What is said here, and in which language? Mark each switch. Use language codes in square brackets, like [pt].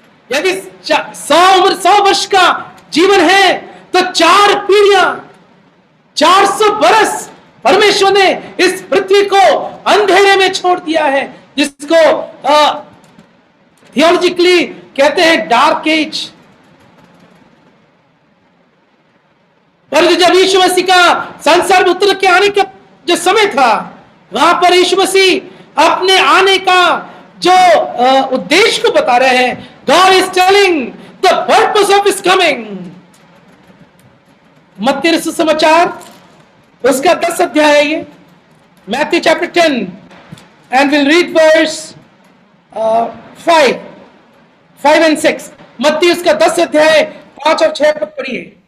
[hi] यदि 100 वर्ष का जीवन है तो 4 पीढ़ियां, 400 बरस परमेश्वर ने इस पृथ्वी को अंधेरे में छोड़ दिया है, जिसको थियोलॉजिकली कहते हैं डार्क एज। पर जब यीशु मसीह का संसार में उतर के आने का जो समय था, वहां पर यीशु मसीह अपने आने का जो उद्देश्य को बता रहे हैं। [en] God is telling the purpose of his coming। [hi] मत्ती रचित सुसमाचार उसका 10 अध्याय है ये, [en] Matthew chapter 10 and we'll read verse 5 and 6। [hi] मत्ती उसका 10 अध्याय 5 और 6 पद पढ़िए।